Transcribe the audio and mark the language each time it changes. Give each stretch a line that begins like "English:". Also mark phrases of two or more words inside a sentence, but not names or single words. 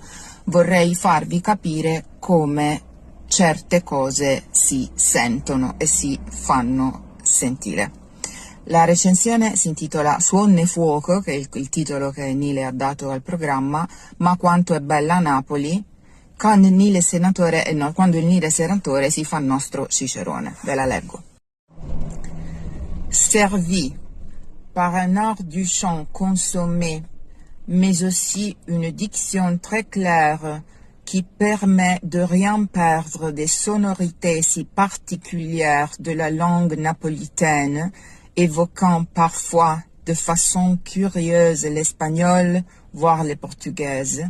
Italian: Vorrei farvi capire come certe cose si sentono e si fanno sentire. La recensione si intitola Suon e fuoco, che è il titolo che Nile ha dato al programma, ma quanto è bella Napoli, quando il Nile Senatore si fa nostro Cicerone. Ve la leggo.
French: Servi par un art du chant consommé, mais aussi une diction très claire qui permet de rien perdre des sonorités si particulières de la langue napolitaine, évoquant parfois de façon curieuse l'espagnol, voire les portugaises.